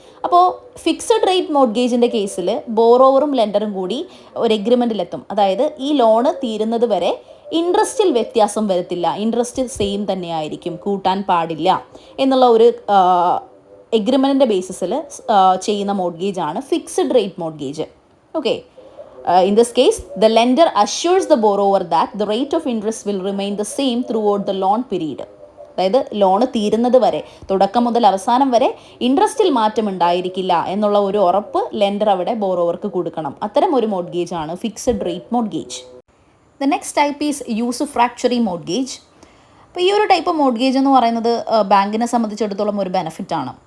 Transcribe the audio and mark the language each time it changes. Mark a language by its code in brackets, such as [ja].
[ml] അപ്പോൾ fixed rate മോർഗേജിൻ്റെ കേസിൽ ബോറോവറും ലെൻഡറും കൂടി ഒരു എഗ്രിമെൻറ്റിലെത്തും. അതായത് ഈ ലോണ് തീരുന്നത് വരെ ഇൻട്രസ്റ്റിൽ വ്യത്യാസം വരത്തില്ല, ഇൻട്രസ്റ്റ് സെയിം തന്നെയായിരിക്കും, കൂട്ടാൻ പാടില്ല എന്നുള്ള ഒരു എഗ്രിമെൻറ്റിൻ്റെ ബേസിസിൽ ചെയ്യുന്ന മോർഗേജാണ് fixed rate mortgage. Okay. [en] In this case, the lender assures the borrower that the rate of interest will remain the same throughout the loan period. [ml] അതായത് ലോണ് തീരുന്നത് വരെ, തുടക്കം മുതൽ അവസാനം വരെ ഇൻട്രസ്റ്റിൽ മാറ്റം ഉണ്ടായിരിക്കില്ല എന്നുള്ള ഒരു ഉറപ്പ് ലെൻഡർ അവിടെ ബോറോവർക്ക് കൊടുക്കണം. അത്തരം ഒരു മോർഗേജാണ് fixed rate mortgage. [en] The next type is usufructuary mortgage. [ml] അപ്പോൾ ഈ ഒരു ടൈപ്പ് മോർഗേജ് എന്ന് പറയുന്നത് ബാങ്കിനെ സംബന്ധിച്ചിടത്തോളം ഒരു ബെനിഫിറ്റാണ്.